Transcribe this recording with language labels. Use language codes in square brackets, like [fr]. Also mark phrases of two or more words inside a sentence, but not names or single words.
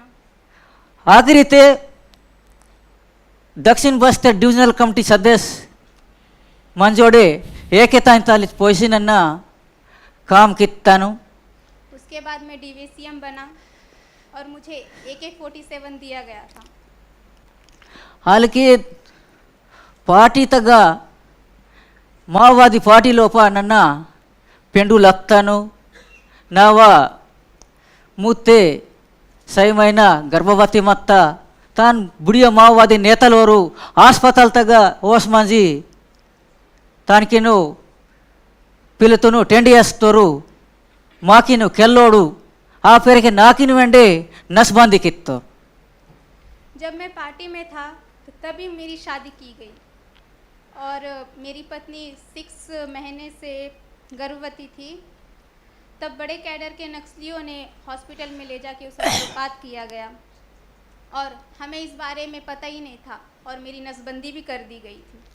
[gon] आखिरी ते दक्षिण बस्तर डिविजनल कमेटी सदस्य मंजोड़े 41 पोजीशन अन्ना काम कित्तानु। [hi] उसके बाद मैं DVCM बना और मुझे AK-47 दिया गया था। [gon] हालांकि पार्टी तक माओवादी पार्टी लोप नन्ना पेंडू लगतानु नावा मुत्ते सही महीना गर्भवती मत्ता तान बुढ़िया माओवादी नेतलोरू हास्पिटल तक ओस मंजी तान किनु पिलतुनु टेंडियस्तोरू माकिनु केल्लोडू आ पेर के नाकिनु वेंडे नसबंदी कित्तो। [hi] जब मैं पार्टी में था तो तभी मेरी शादी की गई और मेरी पत्नी 6 महीने से गर्भवती थी। तब बड़े कैडर के नक्सलियों ने हॉस्पिटल में ले जाके उसे गर्भपात किया गया और हमें इस बारे में पता ही नहीं था और मेरी नसबंदी भी कर दी गई थी।